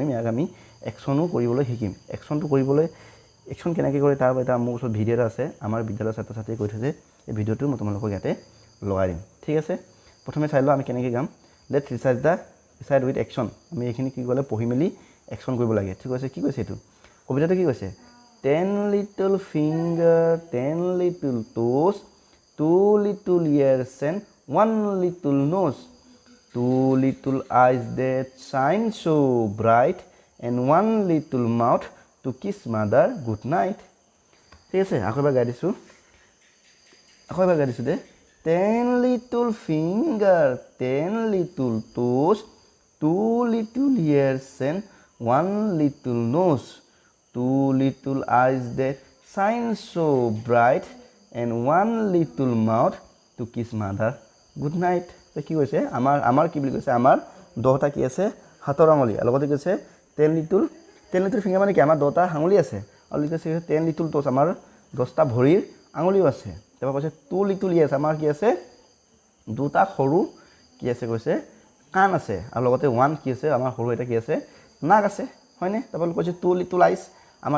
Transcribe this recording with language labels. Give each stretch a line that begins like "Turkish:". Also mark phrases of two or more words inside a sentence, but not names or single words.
Assamese: কৰিম ইয়াক আমি একশ্যনো কৰিবলৈ শিকিম একশ্যনটো কৰিবলৈ একশ্যন কেনেকৈ কৰে তাৰ এটা মোৰ ওচৰত ভিডিঅ' এটা আছে আমাৰ বিদ্যালয়ৰ ছাত্ৰ ছাত্ৰীয়ে কৈ থৈছে এই ভিডিঅ'টো মই তোমালোকক ইয়াতে লগাই দিম ঠিক আছে প্ৰথমে চাই লওঁ আমি কেনেকৈ গাম
English: let's recite with action
Assamese: আমি এইখিনি কি ক'লে পঢ়ি মেলি একশ্যন কৰিব লাগে ঠিক আছে কি কৈছে এইটো কবিতাটো কি কৈছে
English: 10 little finger 10 little toes 2 little ears and 1 little nose 2 little eyes that shine so bright and 1 little mouth to kiss mother good night
Assamese: ঠিক আছে আকৌ এবাৰ গাই দিছোঁ
English: দে 10 little finger 10 little toes 2 little ears and 1 little nose 2 little eyes that shine so bright and 1 little mouth to kiss mother good night
Assamese: কি কৈছে আমাৰ কি বুলি কৈছে আমাৰ 10টা কি আছে হাতৰ আঙুলি আৰু লগতে কৈছে
English: 10 little finger
Assamese: মানে কি আমাৰ 10টা আঙুলি আছে আৰু লিখিছে
English: 10 little toes
Assamese: আমাৰ 10টা ভৰিৰ আঙুলিও আছে তাৰপৰা কৈছে
English: 2 little ears
Assamese: আমাৰ কি আছে দুটা সৰু কি আছে কৈছে কাণ আছে আৰু লগতে 1 কি আছে আমাৰ সৰু এটা কি আছে নাক আছে হয়নে তাৰপৰা কৈছে
English: 2 little eyes
Assamese: আমাৰ